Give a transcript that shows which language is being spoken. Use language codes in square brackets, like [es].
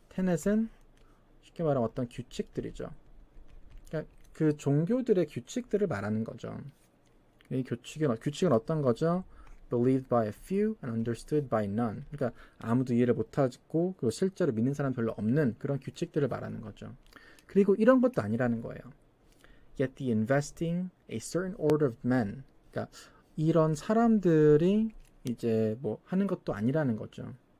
[ko] tenet은 쉽게 말하면 어떤 규칙들이죠. 그러니까 그 종교들의 규칙들을 말하는 거죠. 이 규칙은 어떤 거죠? [en] Believed by a few and understood by none. [ko] 그러니까 아무도 이해를 못하고 그리고 실제로 믿는 사람 별로 없는 그런 규칙들을 말하는 거죠. 그리고 이런 것도 아니라는 거예요. [en] Yet the investing a certain order of men. [ko] 그러니까 이런 사람들이 이제 뭐 하는 것도 아니라는 거죠.